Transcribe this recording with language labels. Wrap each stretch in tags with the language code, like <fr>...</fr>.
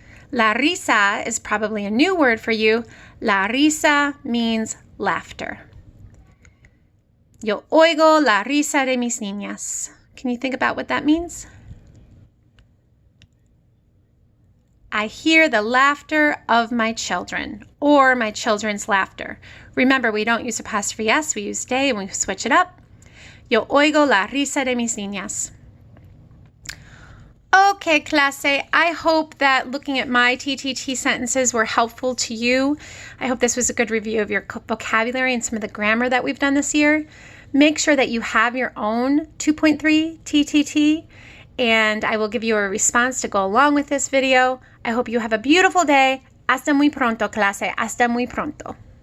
<en>La risa is probably a new word for you. La risa means laughter.</en> <es>Yo oigo la risa de mis niñas.</es> <en>Can you think about what that means? I hear the laughter of my children, or my children's laughter. Remember, we don't use apostrophe S, we use de, and we switch it up.</en> <es>Yo oigo la risa de mis niñas.</es> <en>Okay, clase, I hope that looking at my TTT sentences were helpful to you. I hope this was a good review of your vocabulary and some of the grammar that we've done this year. Make sure that you have your own 2.3 TTT, and I will give you a response to go along with this video. I hope you have a beautiful day.</en> <es>Hasta muy pronto, clase. Hasta muy pronto.</es>